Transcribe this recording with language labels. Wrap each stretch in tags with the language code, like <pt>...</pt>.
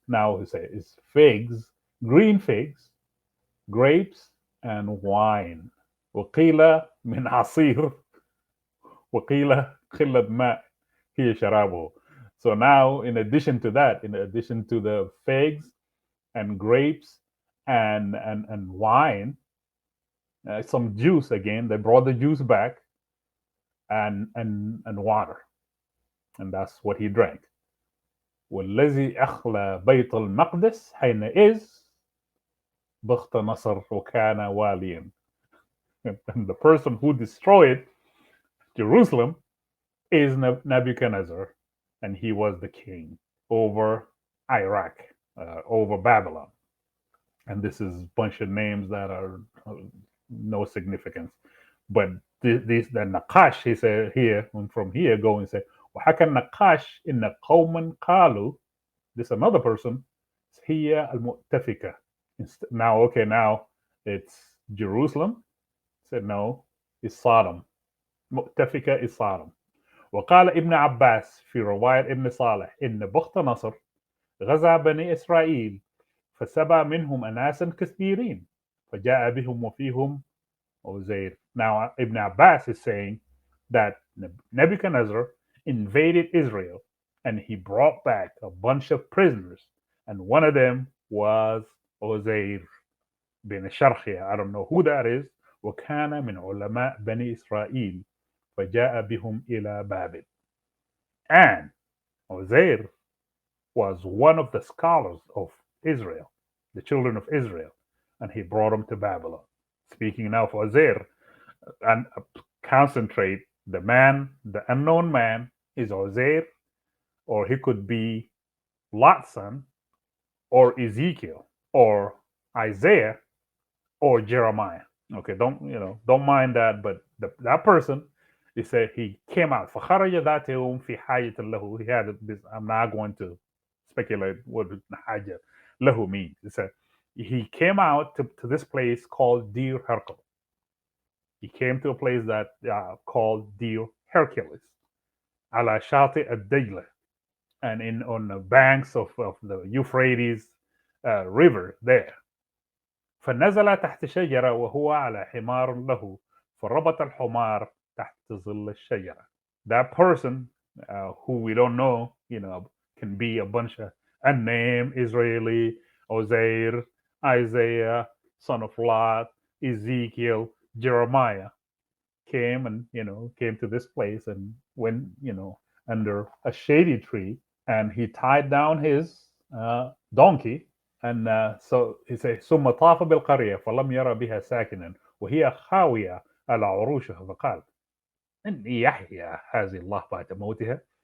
<en>Now he say it's figs, green figs, grapes, and wine.</en> <ar>وقيل من عصير وقيل قلة ماء هي شرابه.</ar> <en>So now, in addition to that, in addition to the figs and grapes and wine, some juice again. They brought the juice back and water, and that's what he drank.</en> <ar>والذي أخلى بيت المقدس حينئذ بخت نصر وكان واليا.</ar> <en>And the person who destroyed Jerusalem is Nebuchadnezzar, and he was the king over Iraq, over Babylon. And this is a bunch of names that are no significance. But this the Naqash, he said here, from here go and say,</en> <ar>وحكى النقاش إن قوما قالوا,</ar> <en>this another person,</en> <ar>هي المؤتفكة.</ar> <en>Now, okay, now it's Jerusalem. Said no, it's Sodom. مؤتفكة is Sodom.</en> <ar>وقال ابن عباس في رواية ابن صالح إن بخت نصر غزا بني إسرائيل فسبى منهم أناسا كثيرين فجاء بهم وفيهم Uzair.</ar> <en>Now, Ibn Abbas is saying that Nebuchadnezzar invaded Israel and he brought back a bunch of prisoners, and one of them was Uzair bin Sharkhia. I don't know who that is.</en> <ar>وكان من علماء بني إسرائيل فجاء بهم إلى بابل.</ar> <en>And Uzair was one of the scholars of Israel, the children of Israel, and he brought them to Babylon. Speaking now for Uzair, and concentrate, the man, the unknown man, is Uzair, or he could be Lot's son, or Ezekiel, or Isaiah, or Jeremiah. Okay, don't mind that, but that person, he said he came out.</en> <ar>فخرج ذات يوم في حاجة له.</ar> <en>He had this. I'm not going to speculate what</en> <ar>حاجة له</ar> <en>means. He said he came out to this place called Deir Herkel. He came to a place that called Deir Hercules,</en> <ar>على شاطئ الدجلة,</ar> <en>and in on the banks of the Euphrates river there.</en> <ar>فنزل تحت شجرة وهو على حمار له فربط الحمار تحت ظل الشجرة.</ar> <en>That person, who we don't know, can be a bunch of unnamed Israeli, Uzair, Isaiah, son of Lot, Ezekiel, Jeremiah, came to this place and went, under a shady tree, and he tied down his donkey. And so he says</en> <ar>ثم طاف بالقرية فلم يرى بها ساكنا وهي خاوية على عروشها فقال إني يحيى هذه الله بعد موتها.</ar>